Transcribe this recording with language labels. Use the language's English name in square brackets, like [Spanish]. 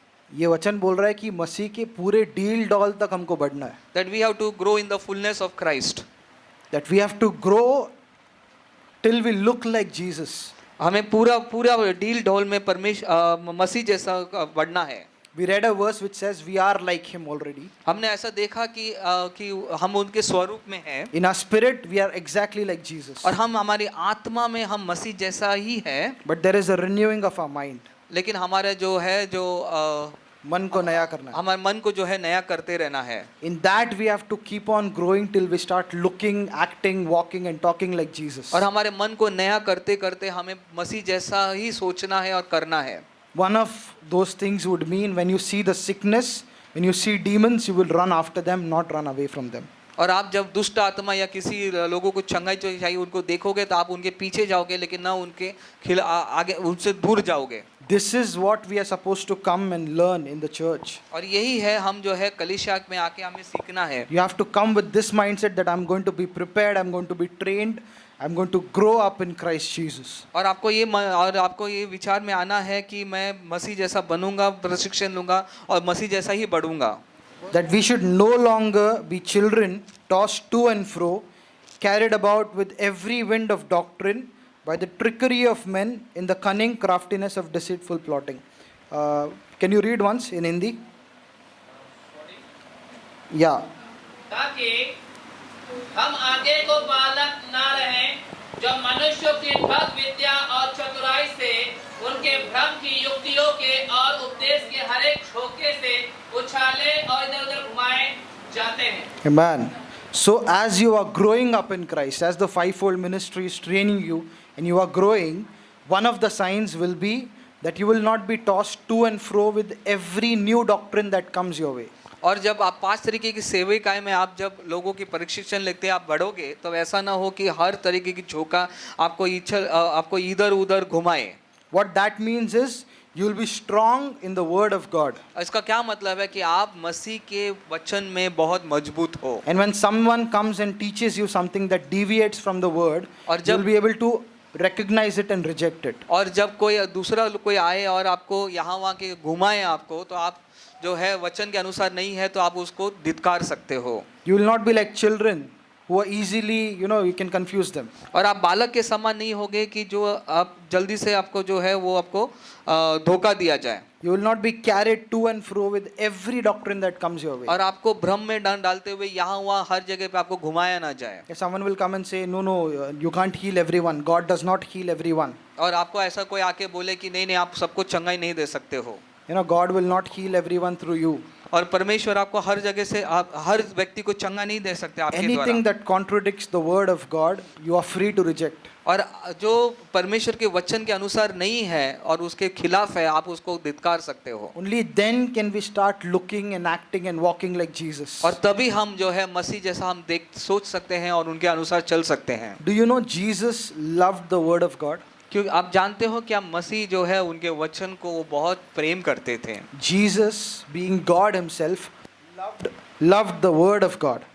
[Hindi] ये वचन बोल रहा है कि मसीह के पूरे डील डॉल तक हमको बढ़ना है। [English] That we have to grow in the fullness of Christ. That we have to grow till we look like Jesus. [Hindi] हमें पूरा डील डोल में मसीह जैसा बढ़ना है। [English] We read a verse which says we are like him already. [Hindi] हमने ऐसा देखा कि हम उनके स्वरूप में हैं। [English] In our spirit we are exactly like Jesus. [Hindi] और हम हमारी आत्मा में हम मसीह जैसा ही है। [English] But there is a renewing of our mind. [Hindi] लेकिन हमारे जो है मन को नया करना है। हमारे मन को जो है नया करते रहना है। [English] In that we have to keep on growing till we start looking, acting, walking and talking like Jesus. [Hindi] और हमारे मन को नया करते करते हमें मसीह जैसा ही सोचना है और करना है। [English] One of those things would mean when you see the sickness, when you see demons, you will run after them, not run away from them. [Hindi] और आप जब दुष्ट आत्मा या किसी लोगों को चंगाई चाहिए उनको देखोगे तो आप उनके पीछे जाओगे लेकिन ना उनके आगे उनसे दूर जाओगे। [English] This is what we are supposed to come and learn in the church. [Hindi] और यही है हम जो है कलीसिया में आके हमें सीखना है। [English] You have to come with this mindset that I'm going to be prepared, I'm going to be trained, I'm going to grow up in Christ Jesus. [Hindi] और आपको ये विचार में आना है कि मैं मसीह जैसा बनूंगा, प्रशिक्षण लूंगा और मसीह जैसा ही बढ़ूंगा। [English] That we should no longer be children tossed to and fro, carried about with every wind of doctrine, by the trickery of men in the cunning craftiness of deceitful plotting. Can you read once in Hindi? Yeah. [Hindi] ताकि हम आगे को बालक ना रहें जो मनुष्यों की ठग विद्या और चतुराई से उनके भ्रम की युक्तियों के और उपदेश के हर एक झोंके से उछाले और इधर-उधर घुमाए जाते हैं। [English] Amen. So as you are growing up in Christ, as the fivefold ministry is training you and you are growing, one of the signs will be that you will not be tossed to and fro with every new doctrine that comes your way. [Hindi] और जब आप 5 तरीके की सेविकाएं में आप जब लोगों की प्रशिक्षण लेते हैं आप बढ़ोगे तो ऐसा ना हो कि हर तरीके की झोंका आपको इधर उधर घुमाए। [English] What that means is you will be strong in the word of God. [Hindi] इसका क्या मतलब है कि आप मसीह के वचन में बहुत मजबूत हो। [English] And when someone comes and teaches you something that deviates from the word, you will be able to recognize it and reject it. [Hindi] और जब कोई आए और आपको यहाँ वहाँ के घुमाए आपको तो आप जो है वचन के अनुसार नहीं है तो आप उसको धिक्कार सकते हो। [English] You will not be like children who are easily, you can confuse them. [Hindi] और आप बालक के समान नहीं होगे कि जो आप जल्दी से आपको जो है वो आपको धोखा दिया जाए। [English] You will not be carried to and fro with every doctrine that comes your way. [Hindi] और आपको भ्रम में डालते हुए यहाँ वहाँ हर जगह पे आपको घुमाया ना जाए। [English] Someone will come and say, no, you can't heal everyone. God does not heal everyone. [Hindi] और आपको ऐसा कोई आके बोले कि नहीं आप सबको चंगाई नहीं दे सकते हो। [English] God will not heal everyone through you. [Hindi] और परमेश्वर आपको हर जगह से आप हर व्यक्ति को चंगा नहीं दे सकते आपके द्वारा। [English] Anything that contradicts the word of God, you are free to reject. [Hindi] और जो परमेश्वर के वचन के अनुसार नहीं है और उसके खिलाफ है, आप उसको धिक्कार सकते हो। [English] Only then can we start looking and acting and walking like Jesus. [Hindi] और तभी हम जो है मसीह जैसा हम सोच सकते हैं और उनके अनुसार चल सकते हैं। [English] Do you know Jesus loved the word of God? [Hindi] क्योंकि आप जानते हो कि मसीह जो है उनके वचन को वो बहुत प्रेम करते थे। [English] Jesus, being God himself, loved the word of God.